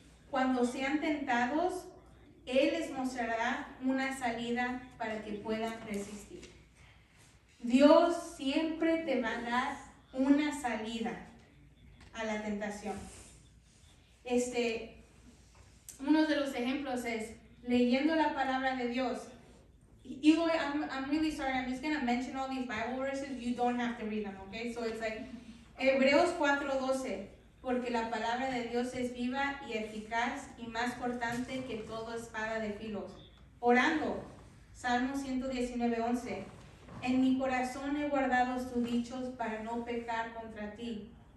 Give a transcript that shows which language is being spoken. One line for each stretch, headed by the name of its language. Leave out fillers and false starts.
Spanish: Cuando sean tentados, Él les mostrará una salida para que puedan resistir. Dios siempre te va a dar una salida a la tentación. Uno de los ejemplos es leyendo la palabra de Dios.
English: Eloy, I'm really sorry, I'm just going to mention all these Bible verses. You don't have to read them, okay? So it's like
Spanish: Hebreos 4:12, porque la palabra de Dios es viva y eficaz y más cortante que toda espada de filos. Orando, Salmo 119:11, en mi corazón he guardado tus dichos para no pecar contra ti.